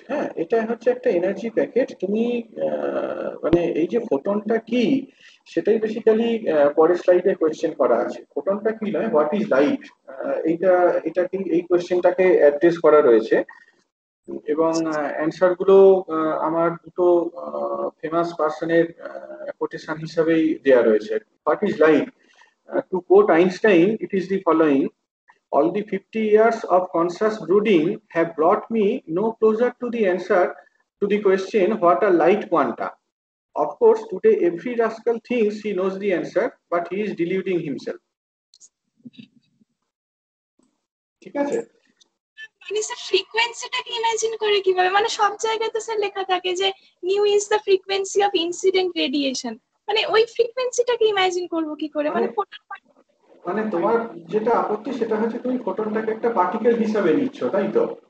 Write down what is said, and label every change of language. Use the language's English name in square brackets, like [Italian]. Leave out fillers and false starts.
[Bangla] হ্যাঁ, এটা হচ্ছে একটা এনার্জি প্যাকেট। তুমি মানে এই যে ফোটনটা কি, সেটাই বেসিক্যালি পরের স্লাইডে কোয়েশ্চেন করা আছে। ফোটনটা কি নয়, [English] what is light, [Bangla] এইটা এটাকে এই কোয়েশ্চেনটাকে অ্যাড্রেস করা রয়েছে। এবং অ্যান্সার গুলো আমার দুটো ফেমাস পার্সনের কোটেশন হিসাবেই দেয়া রয়েছে। [English] What is light, to quote Einstein, it is the following: all the 50 years of conscious brooding have brought me no closer to the answer to the question, what are light quanta? Of course, today every rascal thinks he knows the answer, but he is deluding himself. [Bangla] ঠিক আছে? মানে sir ফ্রিকোয়েন্সিটাকে imagine করে কিভাবে, মানে সব জায়গায় তো sir লেখা থাকে যে [English] nu is the frequency of incident radiation, [Bangla] মানে ওই ফ্রিকোয়েন্সিটাকে ইমাজিন করব কি করে, মানে ফোটন মানে তোমার যেটা আপত্তি সেটা হচ্ছে তুমি ফোটনটাকে একটা পার্টিকেল হিসাবে নিচ্ছ, তাই তো?